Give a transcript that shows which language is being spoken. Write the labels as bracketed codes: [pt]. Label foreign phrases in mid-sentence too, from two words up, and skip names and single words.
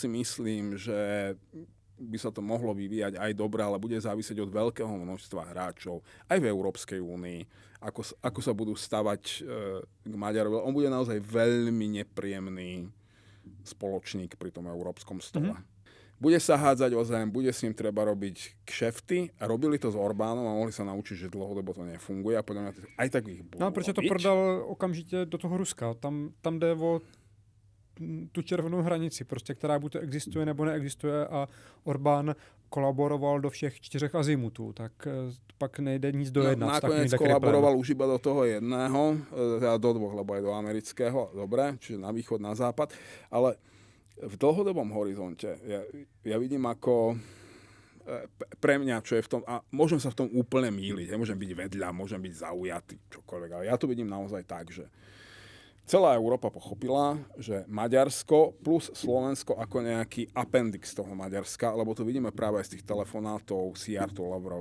[sk] Ja si myslím, že by sa to mohlo vyvíjať aj dobre, ale bude závisieť od veľkého množstva hráčov, aj v Európskej únii, ako sa budú stavať k Maďarovi. On bude naozaj veľmi nepríjemný spoločník pri tom európskom stole. Bude sa hádzať o zem, bude s ním treba robiť kšefty a robili to s Orbánom a mohli sa naučiť, že dlhodobo to nefunguje a podľa mňa aj tak ich budú [cs] No a proč to prodal okamžitě do toho Ruska? Tam jde o tu červenou hranici, prostě, která buď existuje nebo neexistuje a Orbán kolaboroval do všech 4 azimutů, tak pak nejde nic dojednat. [sk] No, nakoniec kolaboroval už iba do toho jedného, teda do 2, lebo aj do amerického, dobre, čiže na východ, na západ, ale v dlhodobom horizonte ja vidím ako pre mňa, čo je v tom, a môžem sa v tom úplne mýliť, môžem byť vedľa, môžem byť zaujatý, čokoľvek, ale ja to vidím naozaj tak, že celá Európa pochopila, že Maďarsko plus Slovensko ako nejaký appendix toho Maďarska, lebo to vidíme práve aj z tých telefonátov Siarto Lavrov.